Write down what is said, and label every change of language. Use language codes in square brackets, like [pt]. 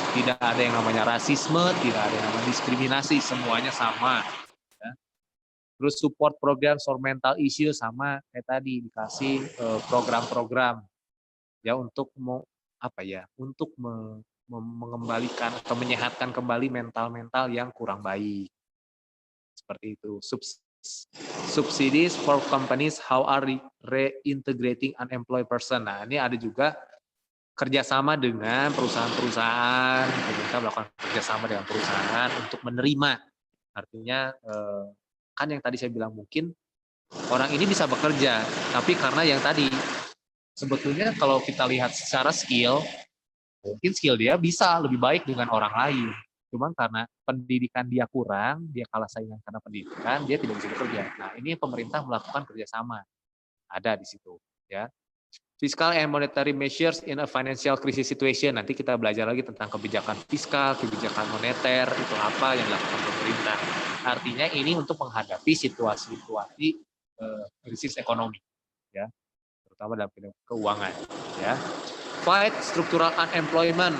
[id] Tidak ada yang namanya rasisme, tidak ada yang namanya diskriminasi, semuanya sama. Ya. Terus [en] support program for mental issue, [id] sama kayak tadi dikasih program-program ya untuk untuk mengembalikan atau menyehatkan kembali mental-mental yang kurang baik. Seperti itu. [en] Subsidies for companies how are reintegrating unemployed person. [id] Nah, ini ada juga kerjasama dengan perusahaan-perusahaan, pemerintah melakukan kerjasama dengan perusahaan untuk menerima. Artinya kan yang tadi saya bilang mungkin orang ini bisa bekerja, tapi karena yang tadi sebetulnya kalau kita lihat secara skill, mungkin skill dia bisa lebih baik dengan orang lain. Cuman karena pendidikan dia kurang, dia kalah saingan karena pendidikan, dia tidak bisa bekerja. Nah, ini pemerintah melakukan kerjasama. Ada di situ. Ya. [en] Fiscal and monetary measures in a financial crisis situation. [id] Nanti kita belajar lagi tentang kebijakan fiskal, kebijakan moneter, itu apa yang dilakukan pemerintah. Artinya ini untuk menghadapi situasi-situasi krisis ekonomi. Ya. Terutama dalam keuangan. Ya. [en] Fight structural unemployment.